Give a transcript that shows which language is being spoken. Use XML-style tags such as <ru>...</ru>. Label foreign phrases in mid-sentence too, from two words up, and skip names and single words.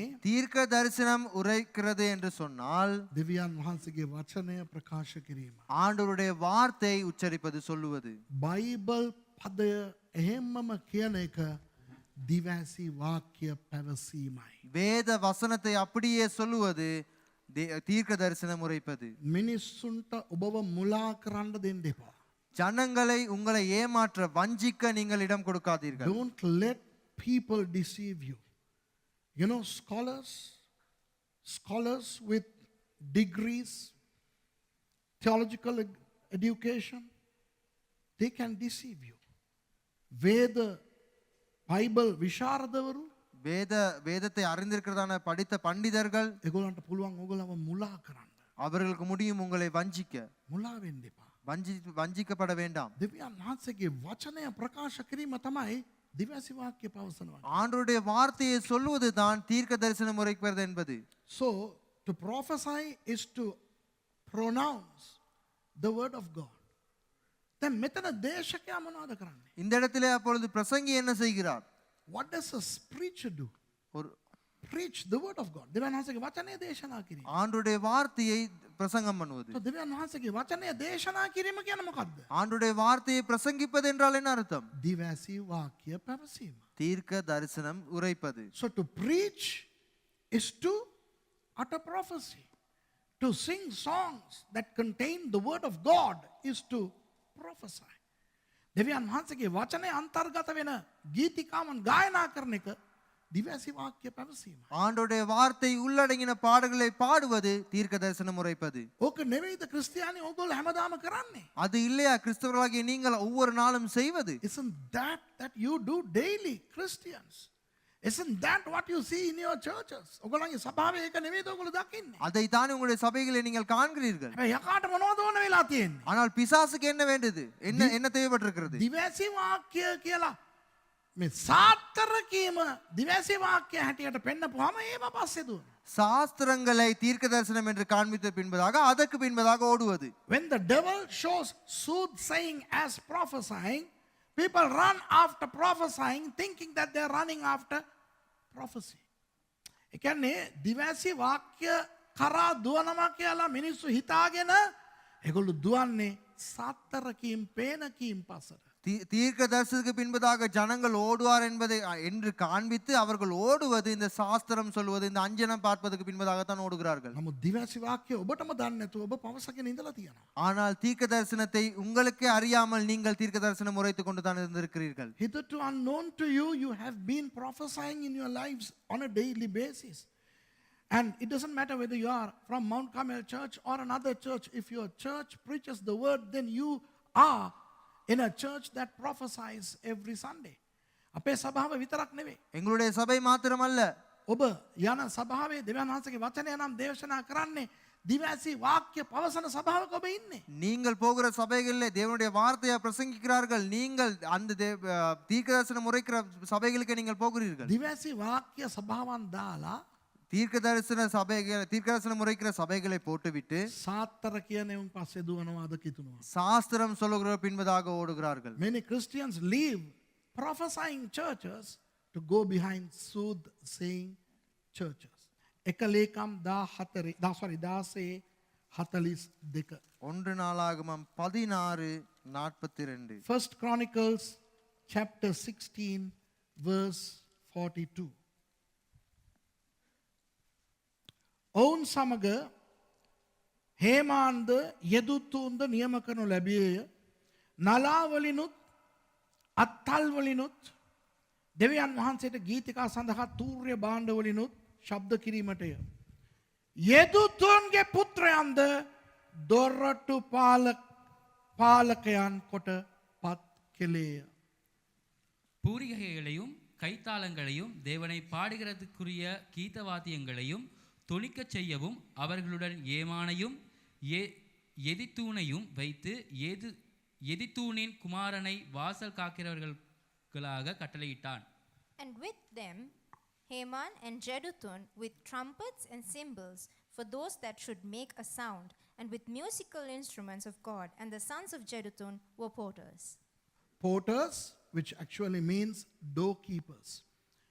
<ta>தீர்க்க தரிசனம் உரைக்கிறது என்று சொன்னால்</ta> <si>දෙවියන් වහන්සේගේ වචනය ප්‍රකාශ කිරීම.</si> <ta>ஆண்டவருடைய வார்த்தை உச்சரிப்பது சொல்லுவது.</ta> <si>බයිබල් පදය එහෙම්මම කියන එක දිවැසි වාක්‍ය පැවසීමයි.</si> <ta>வேத வசனத்தை அப்படியே சொல்லுவது தீர்க்க தரிசனம் உரைப்பது.</ta> <si>මිනිස්සුන්ට ඔබව මුලා කරන්න දෙන්න එපා.</si> <ta>ஜனங்களை உங்களை ஏமாற்ற வஞ்சிக்க நீங்கள் இடம் கொடுக்காதீர்கள்.</ta> <en>Don't let people deceive you. You know, scholars with degrees, theological education, they can deceive you. Veda, Bible,</en> <si>විශාරදවරු</si> <ta>வேதத்தை அறிந்திருக்கிறதான படித்த பண்டிதர்கள்</ta> <si>ඒගොල්ලන්ට පුළුවන් ඕගොල්ලව මුලා කරන්න.</si> <ta>அவர்களுக்கு முடியும் உங்களை வஞ்சிக்க.</ta> <si>මුලා වෙන්න එපා.</si> <ta>வஞ்சிக்கப்பட வேண்டாம்.</ta> <si>දෙවියන් වහන්සේගේ වචනය ප්‍රකාශ කිරීම තමයි දිවැසි වාක්‍ය පවසනවා.</si> <ta>ஆண்டவருடைய வார்த்தையை சொல்லுவது தான் தீர்க்க தரிசனம் உரைப்பது என்பது.</ta> <en>So, to prophesy is to pronounce the word of God.</en> <si>දැන් මෙතන දේශකයා මොනවද කරන්නේ?</si> <ta>இந்த இடத்திலே அப்பொழுது பிரசங்கி என்ன செய்கிறார்?</ta> <en>What does a preacher do?</en> <ta>ஒரு</ta> <en>Preach the word of God.</en> <si>දෙවියන් වහන්සේගේ වචනය දේශනා කිරීම.</si> <ta>ஆண்டவருடைய வார்த்தையை பிரசங்கம் பண்ணுவது.</ta> <en>So,</en> <si>දෙවියන් වහන්සේගේ වචනය දේශනා කිරීම කියන්නේ මොකද්ද?</si> <ta>ஆண்டவருடைய வார்த்தையை பிரசங்கிப்பது என்றால் என்ன அர்த்தம்?</ta> <si>දිවැසි වාක්‍ය පැවසීම.</si> <ta>தீர்க்க தரிசனம் உரைப்பது.</ta> <en>So to preach is to utter prophecy. To sing songs that contain the word of God is to prophesy.</en> <si>දෙවියන් වහන්සේගේ වචනය අන්තර්ගත වෙන ගීතිකාවන් ගායනා කරන එක දිවැසි වාක්‍ය පැවසීම.</si> <ta>ஆண்டவருடைய வார்த்தை உள்ளடங்கின பாடல்களை பாடுவது தீர்க்க தரிசனம் உரைப்பது.</ta> <si>ඕක නෙවෙයිද ක්‍රිස්තියානි ඕගොල්ලෝ හැමදාම කරන්නේ?</si> <ta>அது இல்லையா கிறிஸ்தவர்களாகிய நீங்கள் ஒவ்வொரு நாளும் செய்வது?</ta> <en>Isn't that you do daily, Christians? Isn't that what you see in your churches?</en> <si>ඔයගොල්ලන්ගේ සභාවේ ඒක නෙවෙයිද ඔයගොල්ලෝ දකින්නේ?</si> <ta>அதைத்தான் உங்களுடைய சபைகளை நீங்கள் காண்கிறீர்கள்.</ta> <si>හැබැයි යකාට මොනවද ඕන වෙලා තියෙන්නේ?</si> <ta>ஆனால் பிசாசுக்கு என்ன வேண்டியது? என்ன தேவைப்பட்டிருக்கிறது?</ta> <si>දිවැසි වාක්‍ය කියලා මේ සාත්තර කීම දිවැසි වාක්‍ය හැටියට පෙන්නපුවාම ඒව පස්සේ දුවන.</si> <ta>சாஸ்திரங்களை தீர்க்க தரிசனம் என்று காண்பித்த பின்பதாக அதற்கு பின்பதாக ஓடுவது.</ta> <en>When the devil shows soothsaying as prophesying, people run after prophesying thinking that they are running after prophecy.</en> <si>ඒ කියන්නේ දිවැසි වාක්‍ය කරා දුවනවා කියලා මිනිස්සු හිතාගෙන ඒගොල්ලෝ දුවන්නේ සාත්තර කීම් පේන කීම් පස්සට.</si> <ta>தீர்க்க தரிசனத்துக்கு பின்பதாக ஜனங்கள் ஓடுவார் என்பதை என்று காண்பித்து அவர்கள் ஓடுவது இந்த சாஸ்திரம் சொல்வது இந்த அஞ்சனம் பார்ப்பதற்கு பின்பதாகத்தான் ஓடுகிறார்கள்.</ta> <si>නමුත් දිවැසි වාක්‍ය ඔබටම දන්නේ නැතුව ඔබ පවසගෙන ඉඳලා තියෙනවා.</si> <ta>ஆனால் தீர்க்க தரிசனத்தை உங்களுக்கே அறியாமல் நீங்கள் தீர்க்க தரிசனம் உரைத்துக் கொண்டு தான் இருந்திருக்கிறீர்கள்.</ta> <en>Hitherto unknown to you, you have been prophesying in your lives on a daily basis. And it doesn't matter whether you are from Mount Carmel Church or another church. If your church preaches the word, then you are in a church that prophesies every Sunday.</en> <si>අපේ සභාව විතරක් නෙවෙයි.</si> <ta>எங்களுடைய சபை மாத்திரமல்ல,</ta> <si>ඔබ යන සභාවේ දෙවියන් වහන්සේගේ වචනය නම් දේශනා කරන්නේ දිවැසි වාක්‍ය පවසන සභාවක ඔබ ඉන්නේ.</si> <ta>நீங்கள் போகிற சபைகளிலே தேவனுடைய வார்த்தையை பிரசங்கிக்கிறார்கள். நீங்கள் அந்த தீர்க்க தரிசனம் உரைக்கிற சபைகளுக்கு நீங்கள் போகிறீர்கள்.</ta> <si>දිවැසි වාක්‍ය සභාවන් දාලා</si> <ta>தீர்க்க தரிசனம் உரைக்கிற சபைகளை போட்டுவிட்டு</ta> <si>සාත්තර කියන උන් පස්සේ දුවනවාද කිතුනවා.</si> <ta>சாஸ்திரம் சொல்லுகிற பின்பதாக ஓடுகிறார்கள்.</ta> <en>Many Christians leave prophesying churches to go behind soothsaying churches.</en> <si>එක ලේකම් 16:42.</si> <ta>ஒன்று நாளாகமம் 16:42.</ta> <en>First Chronicles chapter 16 verse 42.</en> <si>ඔවුන් සමග හේමාන්ද යෙදුතුන්ද නියම කරනු ලැබියේය. නලාවලිනුත් අත්තල්වලිනුත් දෙවියන් වහන්සේට ගීතිකා සඳහා තූර්ය භාණ්ඩවලිනුත් ශබ්ද කිරීමටය. යෙදුතුන්ගේ පුත්‍රයන්ද දොරටු පාලකයන් කොට පත් කෙලේය.</si> <ta>பூரிகைகளையும் கைத்தாளங்களையும் தேவனை பாடுகிறதுக்குரிய கீதவாத்தியங்களையும் தொனிக்கச் செய்யவும் அவர்களுடன் ஏமானையும் எதித்தூனையும் வைத்து எதித்தூனின் குமாரனை வாசல் காக்கிறவர்களாக கட்டளையிட்டான்.</ta> <en>And with them Heman and Jeduthun with trumpets and cymbals for those that should make a sound, and with musical instruments of God, and the sons of Jeduthun were porters. Porters, which actually means doorkeepers.</en>